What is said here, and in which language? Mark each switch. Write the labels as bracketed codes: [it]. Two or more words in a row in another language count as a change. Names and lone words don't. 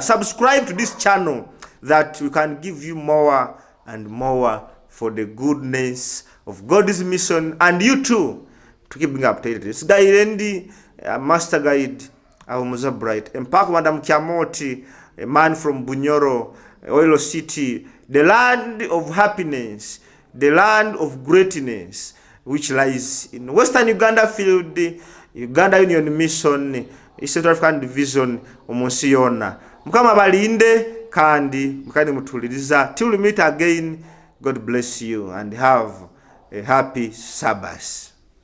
[en] Subscribe to this channel that we can give you more and more for the goodness of God's mission, and you too to keep being updated. It's Gairendi, Master Guide, AHUMUZA Bright, Empak Madam Kiamoti, a man from Bunyoro, Oilo City, the land of happiness, the land of greatness, which lies in Western Uganda field, Uganda Union Mission, East African Division, [nyn] omunsi yona. Mukama balinde kandi mukani mutuliriza. [en] Till we meet again, God bless you and have a happy Sabbath.